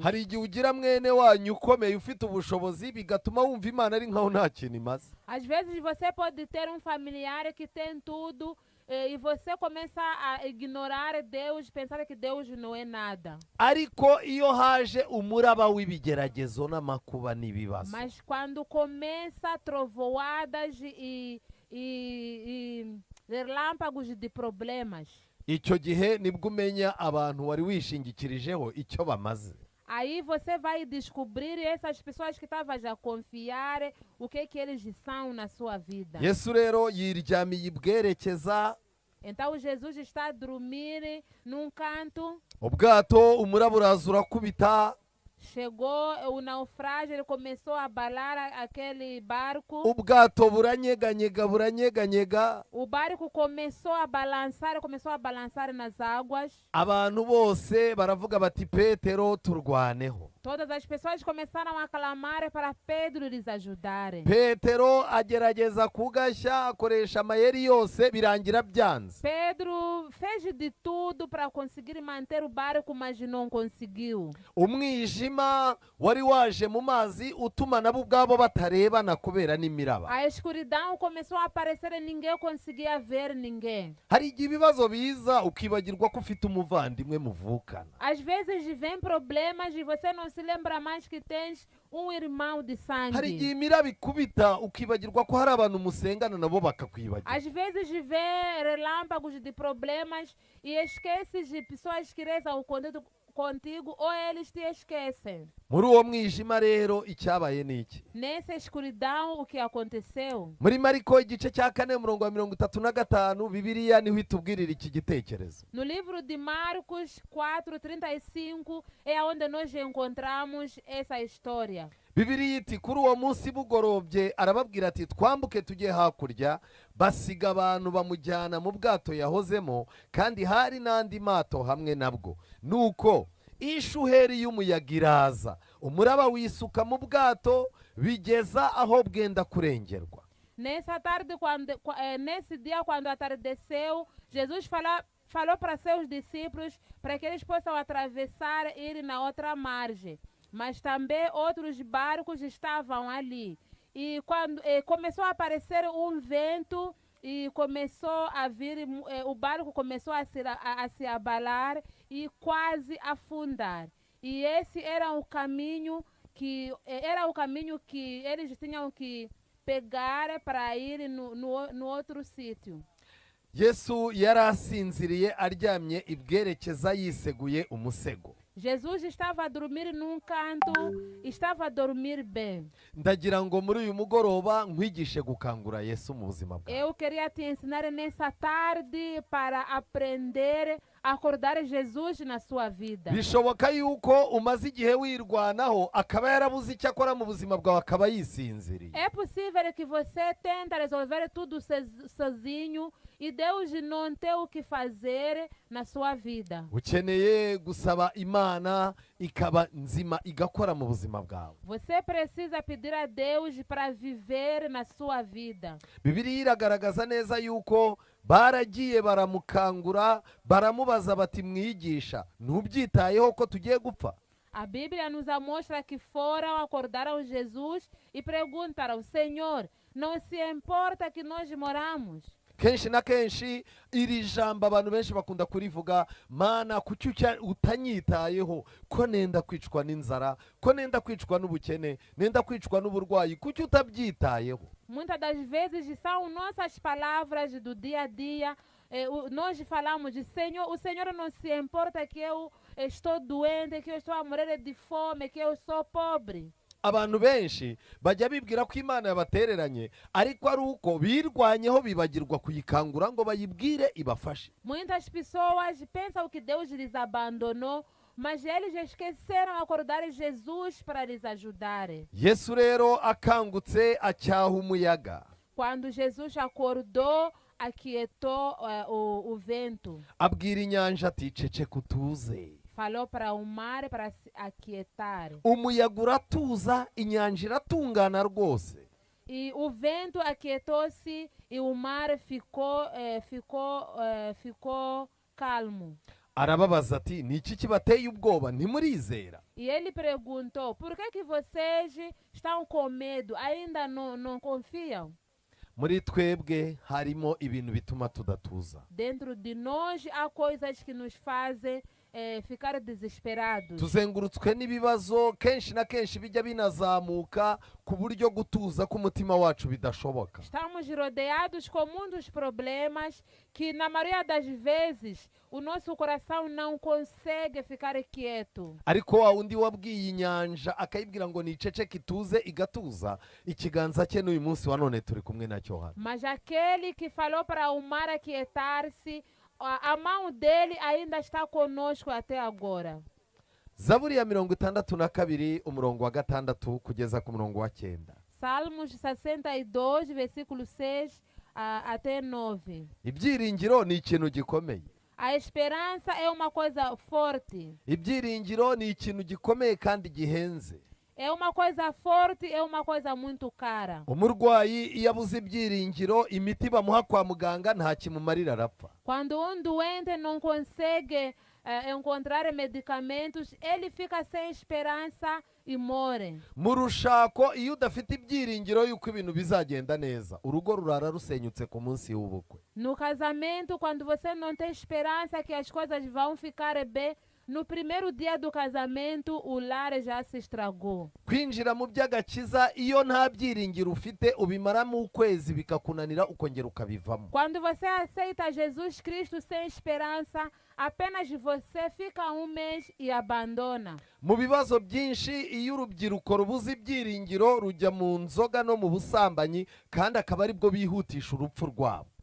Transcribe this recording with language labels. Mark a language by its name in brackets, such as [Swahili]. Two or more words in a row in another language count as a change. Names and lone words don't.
[Kinyarwanda] Hari igihe ugira mwene wanyu ukomeye ufite ubushobozi bigatuma wumva Imana ari nkaho nta kintu imaze. [Portuguese] Às vezes você pode ter um familiar que tem tudo e você começa a ignorar Deus, pensar que Deus não é nada. [Kinyarwanda] Ariko iyo haje umuraba w'ibigeragezo n'amakuba n'ibibazo. [Portuguese] Mas quando começa trovoadas e relâmpagos de problemas, [Kinyarwanda] Icyo gihe nibwo umenya abantu wari wishingikirijeho icyo bamaze. [Portuguese] aí você vai descobrir essas pessoas que estavam a confiar, o que eles são na sua vida. [Kinyarwanda] Yesu rero yiryamiye ibwerekeza, [Portuguese] Então Jesus está a dormir num canto. [Kinyarwanda] ubwato umuraba uraza urakubita, [Portuguese] Chegou o naufrágio, ele começou a abalar aquele barco. [Kinyarwanda] ubwato buranyeganyega. [Portuguese] O barco começou a balançar nas águas. [Kinyarwanda] Abantu bose baravuga bati Petero turwaneho. [Portuguese] Todas as pessoas começaram a clamar para Pedro lhes ajudar. [Kinyarwanda] Petero agerageza kugashya akoresha amayeri yose birangira byanze. [Portuguese] Pedro fez de tudo para conseguir manter o barco, mas não conseguiu. [Kinyarwanda] Umwijima wari waje mu mazi utuma nabo ubwabo batarebana kubera n'imiraba. [Portuguese] A escuridão começou a aparecer e ninguém conseguia ver ninguém. [Kinyarwanda] Hari igihe ibibazo biza ukibagirwa ko ufite umuvandimwe muvukana. [Portuguese] Às vezes vem problemas e você não se lembra mais que tens um irmão de [Kinyarwanda] Hari igihe [Portuguese] sangue. [Kinyarwanda] imiraba ikubita ukibagirwa ko hari abantu musengana nabo bakakwibagira. [Portuguese] Às vezes vê relâmpagos de problemas e esqueces de pessoas que rezam contigo ou eles te esquecem. [Kinyarwanda] Muri uwo mwijima rero icyabaye niki? [Portuguese] Nessa escuridão, o que aconteceu? [Kinyarwanda] Muri Mariko igice cya 4:35 Bibiliya niho itubwirira iki gitekerezo. [Portuguese] No livro de Marcos 4:35 é onde nós encontramos essa história. [Kinyarwanda] Bibiliya iti kuri uwo munsi bugorobye arababwira ati twambuke tujye hakurya, basiga abantu bamujyana mu bwato yahozemo kandi hari n'andi mato hamwe nabwo. Nuko ishuheri y'umuyaga iraza, umuraba wisuka mu bwato bigeza aho bwenda kurengerwa. [Portuguese] Nessa tarde, nesse dia, quando atardeceu, Jesus falou para seus discípulos para que eles possam atravessar e ir na outra margem. Mas também outros barcos estavam ali. E quando começou a aparecer um vento e começou a vir, o barco começou a se abalar e quase afundar. E esse era o caminho que eles tinham que pegar para ir no outro sítio. [Kinyarwanda] yesu yari asinziriye aryamye ibwerekeza yiseguye umusego. [Portuguese] Jesus estava a dormir num canto, estava a dormir bem. [Kinyarwanda] Ndagira ngo muri uyu mugoroba nkwigishe gukangura Yesu mu buzima bwawe. [Portuguese] Eu queria te ensinar nessa tarde para aprender a acordar Jesus na sua vida. [Kinyarwanda] Bishoboka yuko umaze igihe wirwanaho akaba yarabuze icyo akora mu buzima bwawe akaba yisinziriye. [Portuguese] É possível que você tente resolver tudo sozinho e Deus não tem o que fazer na sua vida. [Kinyarwanda] Ukeneye gusaba Imana ikaba nzima igakora mu buzima bwawe. [Portuguese] Você precisa pedir a Deus para viver na sua vida. [Kinyarwanda] Bibiliya iragaragaza neza yuko baragiye baramukangura baramubaza bati mwigisha ntubyitayeho ko tugiye gupfa. [Portuguese] A Bíblia nos mostra que foram, acordaram Jesus e perguntaram: Senhor, não se importa que nós moramos? [Kinyarwanda] Kenshi na kenshi iri jambo abantu benshi bakunda kurivuga, mana kuki utanyitayeho ko nenda kwicwa n'inzara, ko nenda kwicwa n'ubukene, nenda kwicwa n'uburwayi, kuki utabyitayeho? [Portuguese] Muitas das vezes são nossas palavras do dia a dia. Nós falamos de Senhor, o Senhor não se importa que eu estou doente, que eu estou a morrer de fome, que eu sou pobre. [Kinyarwanda] Abantu benshi bajya bibwira ko Imana yabatereranye ariko ari uko birwanyeho bibagirwa kuyikangura ngo bayibwire ibafashe. [Portuguese] Muitas pessoas pensam que Deus lhes abandonou, mas eles esqueceram de acordar Jesus para lhes ajudar. [Kinyarwanda] Yesu rero akangutse acyaha umuyaga. [Portuguese] Quando Jesus acordou, aquietou o vento. [Kinyarwanda] Abwira inyanja ati ceceka utuze. [Portuguese] Falou para o mar para se aquietar. [Kinyarwanda] Umuyaga uratuza, inyanja iratungana rwose. [Portuguese] E o vento aquietou-se e o mar ficou calmo. [Kinyarwanda] Arababaza ati niki kibateye ubwoba ntimurizera? [Portuguese] E ele perguntou: por que vocês estão com medo? Ainda não confiam? [Kinyarwanda] Muri twebwe harimo ibintu bituma tudatuza. [Portuguese] Dentro de nós há coisas que nos fazem ficar desesperados. [Kinyarwanda] Tuzengurutswe n'ibibazo kenshi na kenshi bijya binazamuka ku buryo gutuza k'umutima wacu bidashoboka. [Portuguese] Estamos rodeados com muitos problemas que na maioria das vezes o nosso coração não consegue ficar quieto. [Kinyarwanda] Ariko wa undi wabwiye inyanja akayibwira ngo niceceke ituze igatuza, ikiganza cye n'uyu munsi wa none turi kumwe nacyo hano. [Portuguese] Mas aquele que falou para o mar aquietar-se, a mão dele ainda está conosco até agora. [Kinyarwanda] Zaburi ya 62 umurongo wa 6 kugeza ku murongo wa 9. [Portuguese] Salmos 62, versículo 6 até 9. [Kinyarwanda] Ibyiringiro ni ikintu gikomeye. [Portuguese] A esperança é uma coisa forte. [Kinyarwanda] Ibyiringiro ni ikintu gikomeye kandi gihenze. [Portuguese] É uma coisa forte, é uma coisa muito cara. [Kinyarwanda] Umurwayi iyo abuze ibyiringiro imiti bamuha kwa muganga nta kimumarira arapfa. [Portuguese] Quando um doente não consegue encontrar medicamentos, ele fica sem esperança e morre. [Kinyarwanda] Mu rushako iyo udafite ibyiringiro yuko ibintu bizagenda neza, urugo rurara rusenyutse ku munsi w'ubukwe. [Portuguese] No casamento, quando você não tem esperança que as coisas vão ficar bem, no primeiro dia do casamento, o lar já se estragou. [Kinyarwanda] Kwinjira mu by'agakiza iyo nta byiringiro ufite ubimaramo ukwezi bikakunanira ukongera ukabivamo. [Portuguese] Quando você aceita Jesus Cristo sem esperança, apenas você fica um mês e abandona. [Kinyarwanda] Mu bibazo byinshi iyo urubyiruko rubuze ibyiringiro rujya mu nzoga no mu busambanyi kandi akaba aribwo bihutisha urupfu rwabo.